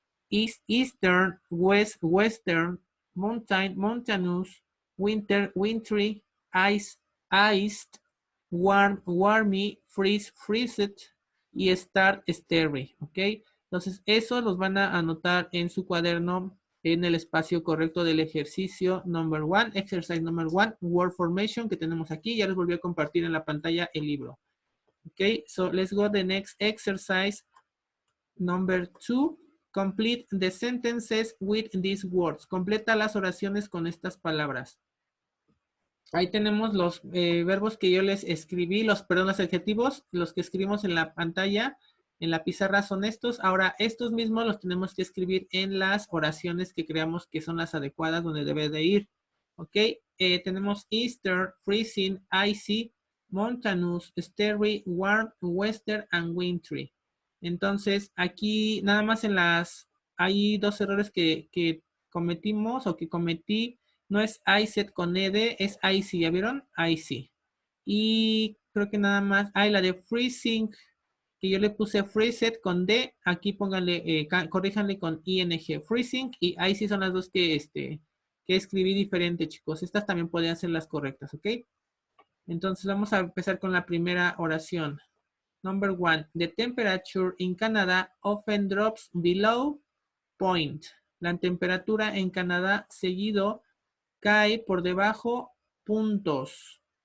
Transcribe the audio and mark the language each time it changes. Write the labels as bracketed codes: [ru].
[en] East, eastern, west, western, mountain, mountainous, winter, wintry, ice, iced, warm, warmy, freeze, freezed y start, starry, ¿ok? [es] Entonces, eso los van a anotar en su cuaderno en el espacio correcto del ejercicio [en] number one, exercise number one, word formation [es] que tenemos aquí. Ya les volví a compartir en la pantalla el libro. [en] Ok, so let's go the next exercise number two. Complete the sentences with these words. [es] Completa las oraciones con estas palabras. Ahí tenemos los verbos que yo les escribí, perdón, los adjetivos, los que escribimos en la pantalla, en la pizarra son estos. Ahora, estos mismos los tenemos que escribir en las oraciones que creamos que son las adecuadas donde debe de ir. ¿Ok? Tenemos Easter, freezing, icy, mountainous, starry, warm, western, and wintry. Entonces, aquí nada más hay dos errores que cometimos o que cometí. No es iSet con ED, es IC, ¿ya vieron? IC. Y creo que nada más. La de freezing, que yo le puse freeset con D, aquí pónganle, corríjanle con ING. Freezing y IC son las dos que escribí diferente, chicos. Estas también podrían ser las correctas, ¿ok? Entonces vamos a empezar con la primera oración. [en] Number one, the temperature in Canada often drops below point. [es] La temperatura en Canadá seguido cae por debajo puntos.